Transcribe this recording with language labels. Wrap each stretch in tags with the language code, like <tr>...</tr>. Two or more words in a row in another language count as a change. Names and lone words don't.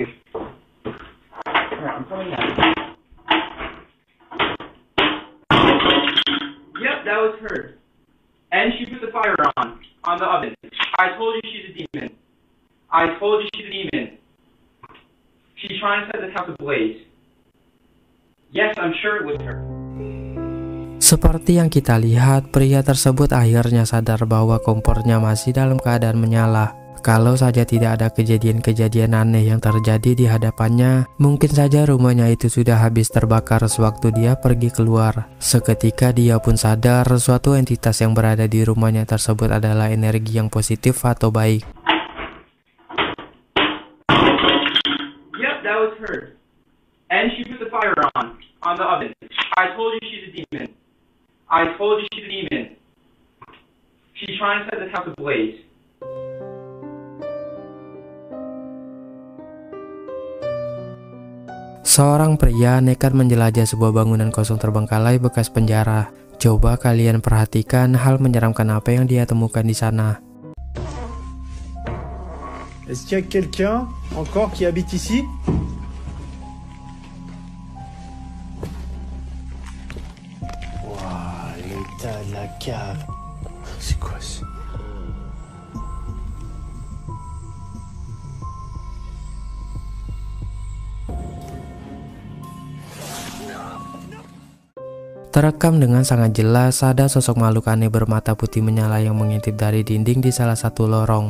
<en>Alright, I'm coming now. Yep, that was her. And she put the fire on the oven. I told you she's a demon. I told you she's a demon. She's trying to set this house ablaze. Yes, I'm sure it was her.</en> <id>Seperti yang kita lihat, pria tersebut akhirnya sadar bahwa kompornya masih dalam keadaan menyala. Kalau saja tidak ada kejadian-kejadian aneh yang terjadi di hadapannya, mungkin saja rumahnya itu sudah habis terbakar sewaktu dia pergi keluar. Seketika dia pun sadar suatu entitas yang berada di rumahnya tersebut adalah energi yang positif atau baik.</id> <en>Yep, that was her. And she put the fire on the oven. I told you she's a demon. I told you she's a demon. She's trying to set this house ablaze.</en> <id>Seorang pria nekat menjelajah sebuah bangunan kosong terbengkalai bekas penjara. Coba kalian perhatikan hal menyeramkan apa yang dia temukan di sana.</id> <fr>Est-ce qu'il y a quelqu'un encore qui habite ici? Waouh, l'état de la cave. C'est quoi ça?</fr> <id>Terekam dengan sangat jelas ada sosok makhluk aneh bermata putih menyala yang mengintip dari dinding di salah satu lorong.</id>